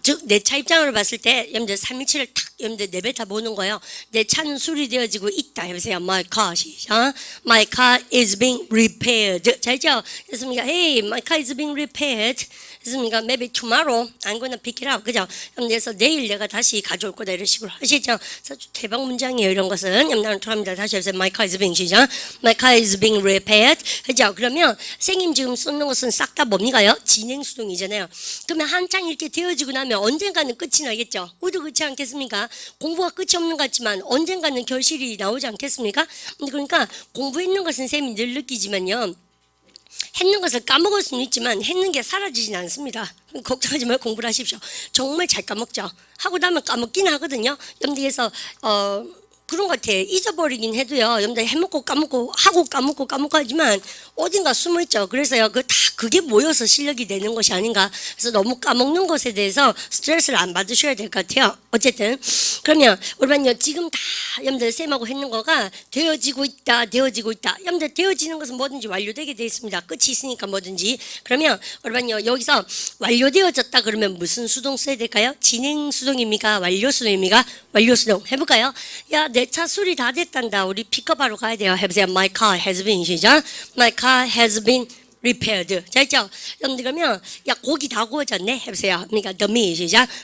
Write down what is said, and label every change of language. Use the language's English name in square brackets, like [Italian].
[Korean] 즉, 내 차 입장으로 봤을 때, 여러분들 317을 탁, 여러분들 내뱉어 보는 거예요. 내 차는 술이 되어지고 있다. 해보세요. [English] My car, [Korean] 시작. [English] My car is being repaired. [Korean] 자, 있죠? 됐습니까? [English] Hey, my car is being repaired. [Korean] 됐습니까? [English] Maybe tomorrow I'm gonna pick it up. [Korean] 그죠? 그래서 내일 내가 다시 가져올 거다. 이런 식으로 하시죠? 대박 문장이에요. 이런 것은. 나는 돌아갑니다. 다시 해보세요. [English] My car is being, [Korean] 시작. [English] My car is being repaired. [Korean] 그죠? 그러면 선생님 지금 쓰는 것은 싹 다 뭡니까요? 진행수동이잖아요. 그러면 한창 이렇게 되어지고 나면 언젠가는 끝이 나겠죠. 우리도 그렇지 않겠습니까? 공부가 끝이 없는 것 같지만 언젠가는 결실이 나오지 않겠습니까? 그러니까 공부했는 것은 쌤이 늘 느끼지만요. 했는 것을 까먹을 수는 있지만 했는 게 사라지진 않습니다. 걱정하지 말고 공부를 하십시오. 정말 잘 까먹죠. 하고 나면 까먹긴 하거든요. 여러분들께서 그런 것 같아. 잊어버리긴 해도요. 여러분들 해먹고 까먹고 하고 까먹고 하지만 어딘가 숨어있죠. 그래서요. 그게 모여서 실력이 되는 것이 아닌가. 그래서 너무 까먹는 것에 대해서 스트레스를 안 받으셔야 될 것 같아요. 어쨌든 그러면 우리만요 지금 다 여러분들 쌤하고 했는 거가 되어지고 있다. 여러분들 되어지는 것은 뭐든지 완료되게 되어 있습니다. 끝이 있으니까 뭐든지. 그러면 우리만요 여기서 완료되어졌다 그러면 무슨 수동 써야 될까요? 진행 수동입니까? 완료 수동입니까? 완료 수동 해볼까요? 야, 내 차 수리 다 됐단다. 우리 픽업하러 가야 돼요. 해보세요. [English] My car has been [Korean] 시작. [English] My car has been repaired. [Korean] 자, 있죠? 여러분들 그러면 야, 고기 다 구워졌네. 해보세요. 그러니까 [English] the meat [Korean] 시작.